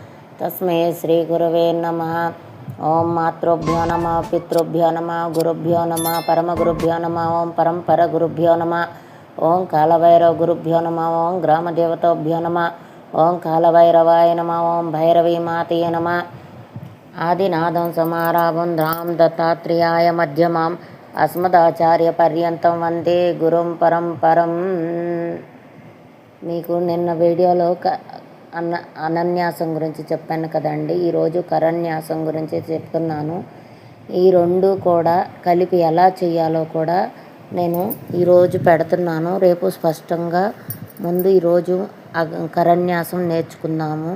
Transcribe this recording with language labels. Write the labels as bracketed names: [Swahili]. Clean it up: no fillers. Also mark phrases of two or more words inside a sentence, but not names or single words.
[Sanskrit] ॐ मातृभ्यो नमः पितृभ्यो नमः गुरुभ्यो नमः परमगुरुभ्यो नमः ॐ परम्परगुरुभ्यो नमः ओं कालभैरव गुरुभ्यो नमः ओं ग्रामदेवताभ्यो नमः ओं कालभैरवाय नमः ओं भैरवी मातये नमः। आदिनादं समारभं धाम दत्तात्रेयाय मध्यमाम् अस्मदाचार्यपर्यन्तं వందే గురుం పరంపరం। [Telugu] మీకు నిన్న వీడియోలో అనన్యాసం గురించి చెప్పాను కదండి, ఈరోజు కరన్యాసం గురించి చెప్తున్నాను। ఈ రెండు కూడా కలిపి ఎలా చేయాలో కూడా నేను ఈరోజు పెడుతున్నాను, రేపు స్పష్టంగా ముందు ఈరోజు కరన్యాసం నేర్చుకుందాము।